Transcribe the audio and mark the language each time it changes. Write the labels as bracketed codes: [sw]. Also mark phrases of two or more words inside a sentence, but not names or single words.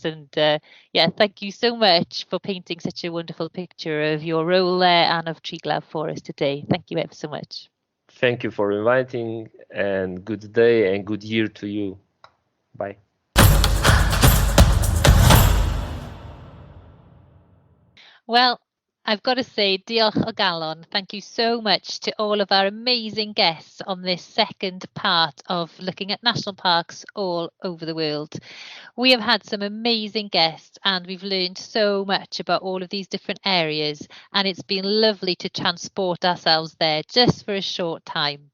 [en] And yeah, thank you so much for painting such a wonderful picture of your role there and of Triglav for us today. Thank you ever so much. Thank you for inviting, and good day and good year to you. Bye. Well, I've got to say, [cy] diolch o galon. [en] Thank you so much to all of our amazing guests on this second part of looking at national parks all over the world. We have had some amazing guests, and we've learned so much about all of these different areas, and it's been lovely to transport ourselves there just for a short time.